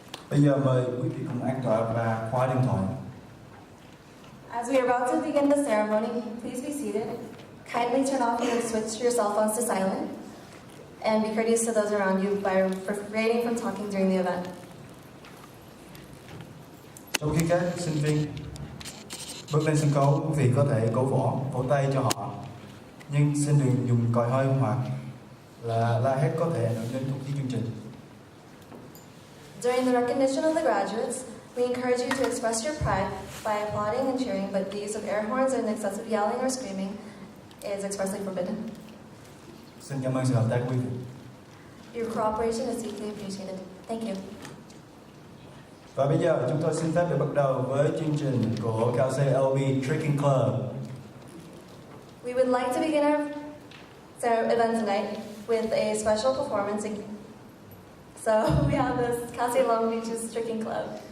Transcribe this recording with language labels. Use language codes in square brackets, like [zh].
[vi] Bây giờ mời quý vị cùng an tọa và khóa điện thoại. [en] As we are about to begin the ceremony, please be seated. Kindly turn off and switch your cell phones to silent. And be courteous to those around you by refraining from talking during the event. [vi] Trong khi các sinh viên bước lên sân khấu, quý vị có thể cổ vũ, vỗ tay cho họ. Nhưng xin đừng dùng còi hơi hoặc là la hét có thể ảnh hưởng đến không khí chương trình. [en] During the recognition of the graduates, we encourage you to express your pride by applauding and cheering, but the use of air horns and excessive yelling or screaming is expressly forbidden. [vi] Xin cảm ơn sự hợp tác quý vị. [en] Your cooperation is deeply appreciated. Thank you. [vi] Và bây giờ chúng tôi xin phép được bắt đầu với chương trình của cao xê LB Tricking Club. [en] We would like to begin our event tonight with a special performance. So we have this Cassie Long Beach's Tricking Club.